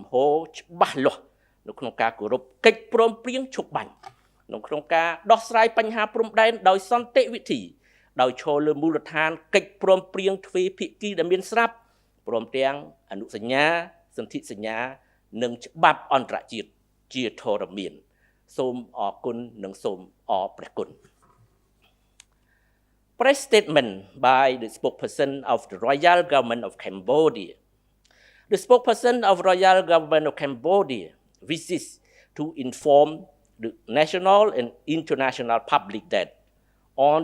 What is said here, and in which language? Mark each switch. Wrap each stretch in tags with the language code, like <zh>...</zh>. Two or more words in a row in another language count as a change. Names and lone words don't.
<km>ហរច្បាស់លាស់នៅក្នុងការគោរពកិច្ចព្រមព្រៀងឈប់បាញ់ក្នុងការដោះស្រាយបញ្ហាព្រំដែនដោយសន្តិវិធីដោយឈរលើមូលដ្ឋានកិច្ចព្រមព្រៀងទ្វេភាគីដែលមានស្រាប់ព្រមទាំងអនុសញ្ញាសន្ធិសញ្ញានិងច្បាប់អន្តរជាតិជាធរមានសូមអរគុណនិងសូមអរព្រះគុណ</km> <en>Press statement by the spokesperson of the Royal Government of Cambodia. The spokesperson of Royal Government of Cambodia wishes to inform the national and international public that on</en>